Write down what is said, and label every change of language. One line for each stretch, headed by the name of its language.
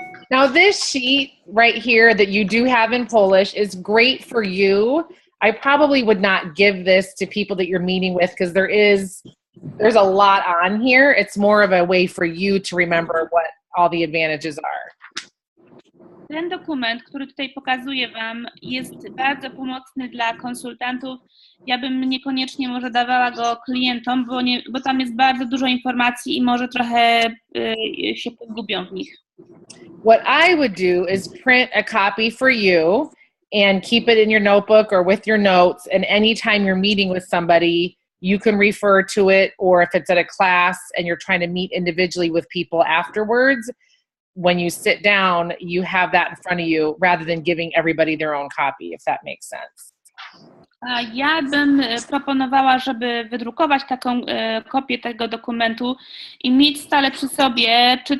English: Now this sheet right here that you do have in Polish is great for you. I probably would not give this to people that you're meeting with because there's a lot on here. It's more of a way for you to remember what all the advantages are.
Polish: Ten dokument, który tutaj pokazuję Wam, jest bardzo pomocny dla konsultantów. Ja bym niekoniecznie może dawała go klientom, bo tam jest bardzo dużo informacji i może trochę się pogubią w nich.
English: What I would do is print a copy for you and keep it in your notebook or with your notes, and anytime you're meeting with somebody, you can refer to it, or if it's at a class and you're trying to meet individually with people afterwards, when you sit down, you have that in front of you rather than giving everybody their own copy, if that makes sense.
Polish: Ja bym proponowała, żeby wydrukować taką kopię tego dokumentu i mieć stale przy sobie,